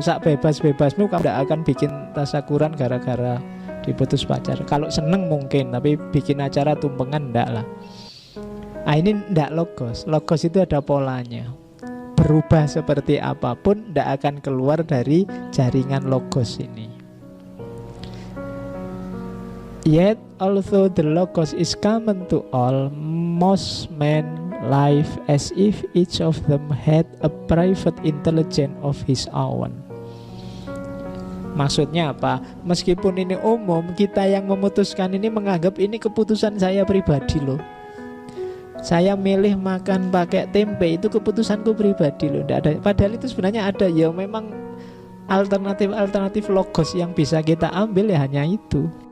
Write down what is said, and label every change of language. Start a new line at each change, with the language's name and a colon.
Indonesian: Sak bebas-bebasmu kamu ndak akan bikin tasyakuran gara-gara diputus pacar. Kalau seneng mungkin, tapi bikin acara tumpengan ndak lah. Ini ndak logos. Logos itu ada polanya. berubah seperti apapun, tidak akan keluar dari jaringan logos ini.
English: Yet, although the logos is common to all, most men live as if each of them had a private intelligence of his own.
Indonesian: Maksudnya apa? Meskipun ini umum, kita yang memutuskan ini menganggap ini keputusan saya pribadi loh. Saya milih makan pakai tempe, itu keputusanku pribadi loh. Nggak ada. Padahal itu sebenarnya ada, ya memang alternatif-alternatif logos yang bisa kita ambil ya hanya itu.